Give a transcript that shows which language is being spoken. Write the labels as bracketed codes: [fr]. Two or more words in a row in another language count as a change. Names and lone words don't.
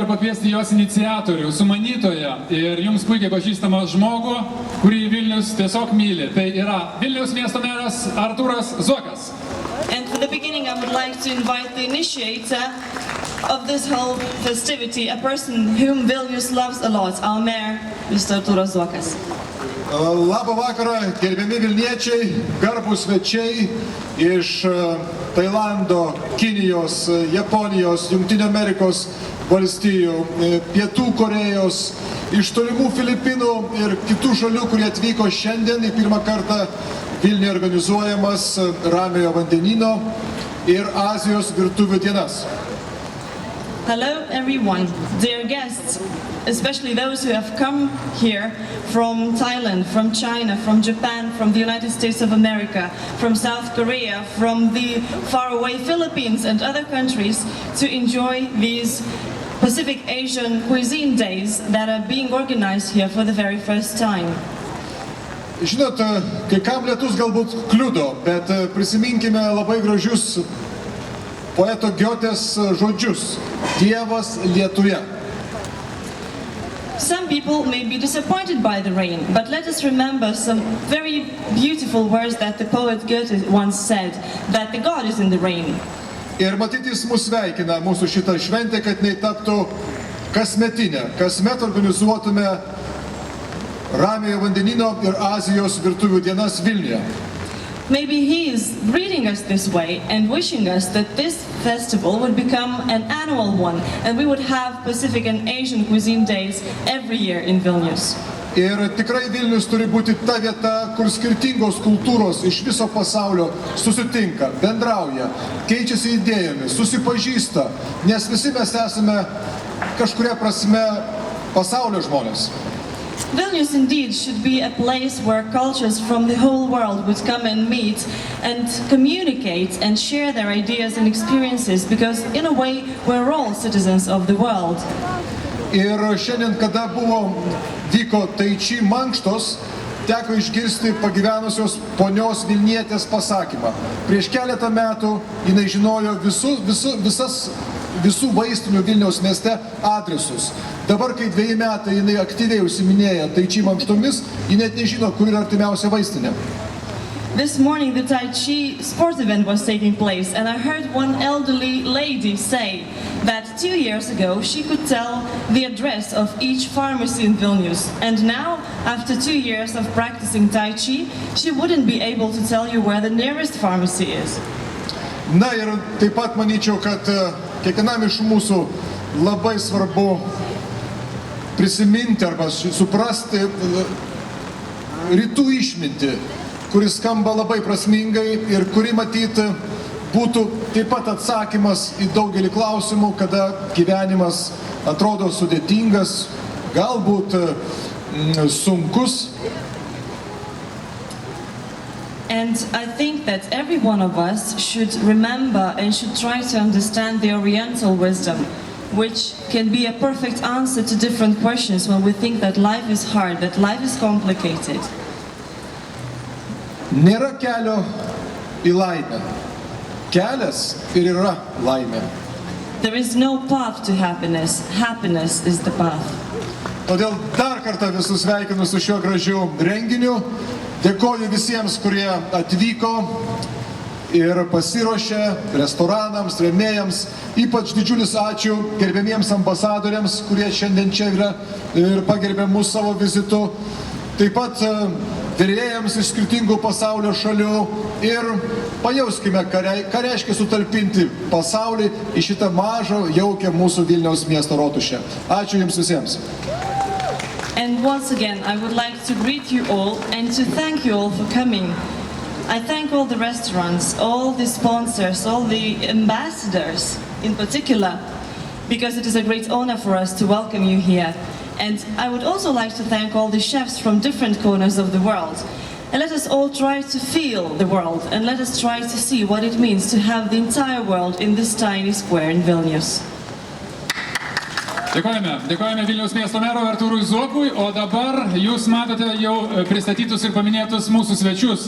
[lt] pakviesti jos iniciatorių, sumanytoją ir jums puikiai pažįstamą žmogų, kurį Vilnius tiesiog myli. Tai yra Vilniaus miesto meras Artūras Zuokas. [en] And for the beginning, I would like to invite the initiator of this whole festivity, a person whom Vilnius loves a lot, our mayor, Mr. Artūras Zuokas. [lt] Labą vakarą, gerbiami Vilniečiai, garbūs svečiai iš Tailando, Kinijos, Japonijos, Jungtinių Amerikos valstijų, Pietų Korėjos, iš tolimų Filipinų ir kitų šalių, kurie atvyko šiandien į pirmą kartą Vilniuje organizuojamas Ramiojo vandenyno ir Azijos virtuvių dienas. [en] Hello everyone, dear guests, especially those who have come here from Thailand, from China, from Japan, from the United States of America, from South Korea, from the faraway Philippines and other countries to enjoy these Pacific Asian cuisine days that are being organized here for the very first time. [lt] Žinot, kai kam lietus galbūt kliudo, bet prisiminkime labai gražius poeto Giotės žodžius: Dievas lietuje. [en] Some people may be disappointed by the rain, but let us remember some very beautiful words that the poet Goethe once said, that the God is in the rain. [lt] Ir matyti jis mus sveikina, mūsų šitą šventę, kad jinai taptų kasmetinė. Kasmet organizuotume Ramiojo vandenyno ir Azijos virtuvių dienas Vilniuje. [en] Maybe he is reading us this way and wishing us that this festival would become an annual one and we would have Pacific and Asian cuisine days every year in Vilnius. [lt] Ir tikrai Vilnius turi būti ta vieta, kur skirtingos kultūros iš viso pasaulio susitinka, bendrauja, keičiasi idėjomis, susipažįsta, nes visi mes esame kažkuria prasme pasaulio žmonės. [en] Vilnius indeed should be a place where cultures from the whole world would come and meet and communicate and share their ideas and experiences, because in a way we're all citizens of the world. [lt] Ir šiandien, kada vyko Tai Chi mankštos, teko išgirsti pagyvenusios ponios Vilnietės pasakymą. Prieš keletą metų jinai žinojo visų vaistinių Vilniaus mieste adresus. Dabar, kai 2 metai jinai aktyviai užsiminėja Tai Chi mankštomis, ji net nežino, kur yra artimiausia vaistinė. [en] This morning the Tai Chi sports event was taking place, and I heard one elderly lady say that 2 years ago she could tell the address of each pharmacy in Vilnius, and now, after 2 years of practicing Tai Chi, she wouldn't be able to tell you where the nearest pharmacy is. [lt] Na ir taip pat manyčiau, kad kiekvienam iš mūsų labai svarbu prisiminti arba suprasti rytų išmintį, kuris skamba labai prasmingai ir kuri matyti būtų taip pat atsakymas į daugelį klausimų, kada gyvenimas atrodo sudėtingas, galbūt sunkus. [en] And I think that every one of us should remember and should try to understand the Oriental wisdom, which can be a perfect answer to different questions when we think that life is hard, that life is complicated. [lt] Nėra kelio į laimę. Kelias ir yra laimė. [en] There is no path to happiness. Happiness is the path. [lt] Todėl dar kartą visus sveikinu su šiuo gražiu renginiu. Dėkoju visiems, kurie atvyko ir pasiruošė, restoranams, rėmėjams. Ypač didžiulis ačiū gerbiamiems ambasadoriams, kurie šiandien čia yra ir pagerbė mus savo vizitu. Taip pat virėjams iš skirtingų pasaulio šalių ir pajauskime, ką reiškia sutalpinti pasaulį į šitą mažą, jaukią mūsų Vilniaus miesto rotušę. Ačiū jums visiems. [en] And once again, I would like to greet you all and to thank you all for coming. I thank all the restaurants, all the sponsors, all the ambassadors in particular, because it is a great honor for us to welcome you here. And I would also like to thank all the chefs from different corners of the world. And let us all try to feel the world, and let us try to see what it means to have the entire world in this tiny square in Vilnius. [lt] Dėkojame Vilniaus miesto merui Artūrui Zuokui, o dabar jūs matote jau pristatytus ir paminėtus mūsų svečius.